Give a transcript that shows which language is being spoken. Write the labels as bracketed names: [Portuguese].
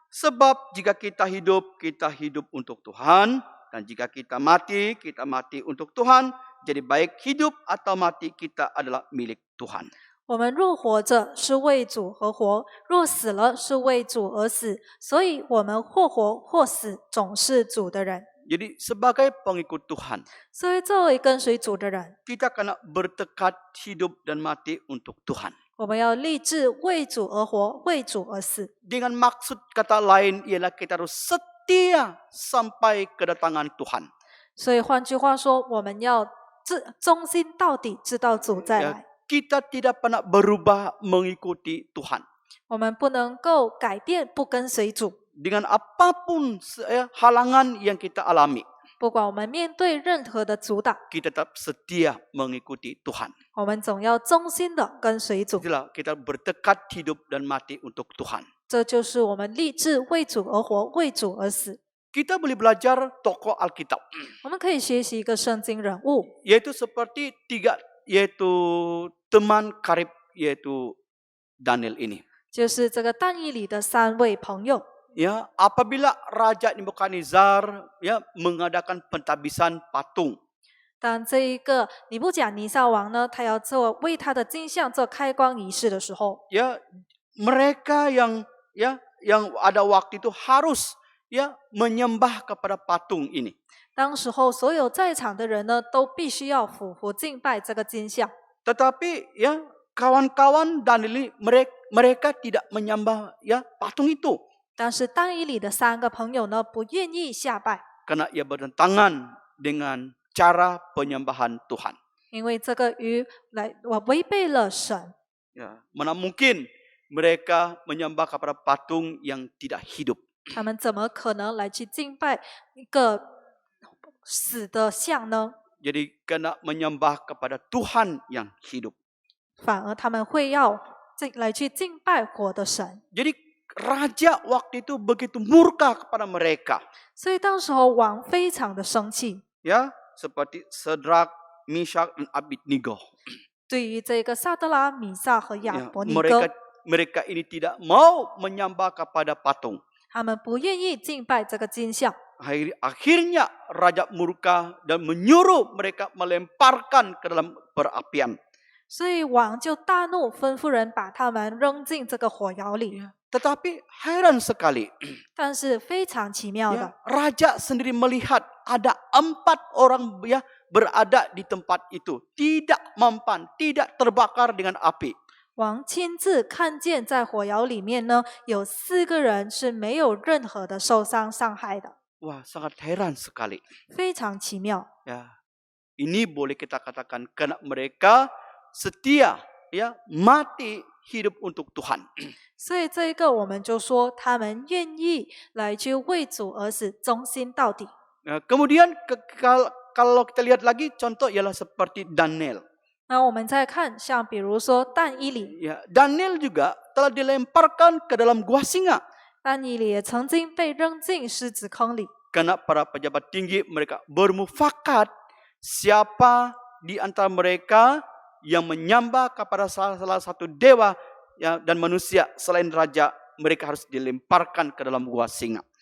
[Malay] Sebab jika kita hidup untuk Tuhan. Dan jika kita mati untuk Tuhan. Jadi baik hidup atau mati kita adalah milik Tuhan. [Chinese] 我们若活着是为主而活，若死了是为主而死，所以我们或活或死，总是主的人。 [Malay] Jadi sebagai pengikut Tuhan, [Chinese] 所以作为跟随主的人， [Malay] kita kena bertekad hidup dan mati untuk Tuhan. [Chinese] 我们要立志为主而活，为主而死。 [Malay] Dengan maksud kata lain ialah kita harus setia sampai kedatangan Tuhan. [Chinese] 所以换句话说，我们要忠心到底，直到主再来。 [Malay] Kita tidak pernah berubah mengikuti Tuhan. [Chinese] 我们不能够改变，不跟随主。 [Malay] Dengan apapun halangan yang kita alami, [Chinese] 不管我们面对任何的阻挡， [Malay] kita tetap setia mengikuti Tuhan. [Chinese] 我们总要忠心的跟随主。 [Malay] Itulah kita bertekad hidup dan mati untuk Tuhan. [Chinese] 这就是我们立志为主而活，为主而死。 [Malay] Kita boleh belajar tokoh Alkitab, [Chinese] 我们可以学习一个圣经人物， [Malay] yaitu seperti yaitu teman karib yaitu Daniel ini. [Chinese] 就是这个但以理的3位朋友。 [Malay] Ya, apabila Raja Nebukadnezar ya mengadakan pentabisan patung, [Chinese] 当这一个尼布甲尼撒王呢，他要为他的金像做开光仪式的时候， [Malay] ya mereka yang ada waktu itu harus ya menyembah kepada patung ini. [Chinese] 当时候所有在场的人呢，都必须要俯伏敬拜这个金像。 [Malay] Tetapi ya kawan-kawan Daniel mereka tidak menyembah ya patung itu [Chinese] 但是但以理的3个朋友呢，不愿意下拜， [Malay] karena ia bertentangan dengan cara penyembahan Tuhan. [Chinese] 因为这个违背了神。 [Malay] Ya, mana mungkin mereka menyembah kepada patung yang tidak hidup. [Chinese] 他们怎么可能来去敬拜一个死的像呢？ [Malay] Jadi kena menyembah kepada Tuhan yang hidup. [Chinese] 反而他们会要来去敬拜活的神。 [Malay] Jadi raja waktu itu begitu murka kepada mereka. [Chinese] 所以当时候王非常的生气， [Malay] Ya, seperti Sedrak, Mishak dan Abednego. [Chinese] 对于这个撒德拉、米撒和亚 Ya, 伯尼哥， [Malay] mereka ini tidak mau menyembah kepada patung. [Chinese] 他们不愿意敬拜这个金像。 [Malay] Akhirnya raja murka dan menyuruh mereka melemparkan ke dalam perapian. [Chinese] 所以王就大怒，吩咐人把他们扔进这个火窑里。 [Malay] Tetapi heran sekali. [Chinese] 但是非常奇妙的， [Malay] Raja sendiri melihat ada 4 orang berada di tempat itu. Tidak mempan, tidak terbakar dengan api. [Chinese] 王亲自看见在火窑里面呢，有4个人是没有任何的受伤伤害的， [Malay] Wah, sangat heran sekali. [Chinese] 非常奇妙。 [Malay] Ya, ini boleh kita katakan karena mereka setia, ya, mati hidup untuk Tuhan. [Chinese] 所以这一个我们就说，他们愿意来去为主而死，忠心到底。 [Malay] Kemudian kalau kita lihat lagi contoh ialah seperti Daniel. [Chinese] 那我们再看，像比如说但以理， [Malay] Ya, Daniel juga telah dilemparkan ke dalam gua singa. [Chinese] 但以理也曾经被扔进狮子坑里， [Malay] Karena para pejabat tinggi mereka bermufakat siapa di antara mereka yang menyembah kepada salah satu dewa, ya, dan manusia selain raja, mereka harus dilemparkan ke dalam gua singa.